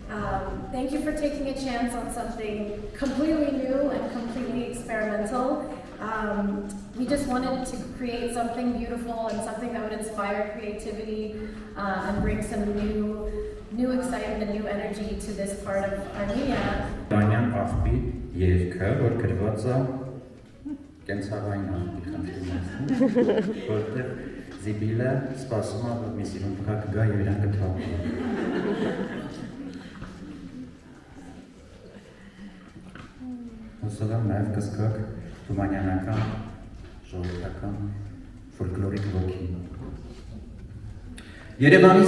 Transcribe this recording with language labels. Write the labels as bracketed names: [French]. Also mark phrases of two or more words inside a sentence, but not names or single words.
[English] Thank you for taking a chance on something completely new and completely experimental. We just wanted to create something beautiful and something that would inspire creativity and bring some new excitement and new energy to this part of Armenia. [Armenian] Tumanyan աղբի երգը, որ գրված է կենցաղային աղբի խնդրում որտեղ Զիբիլը սպասում է, որ մի սիրուն փակ գա եւ իրան կթափի։ Հուսով եմ նաև կզգաք թումանյանական, ժողովրդական, ֆոլկլորիկ ոգի։ Երևանի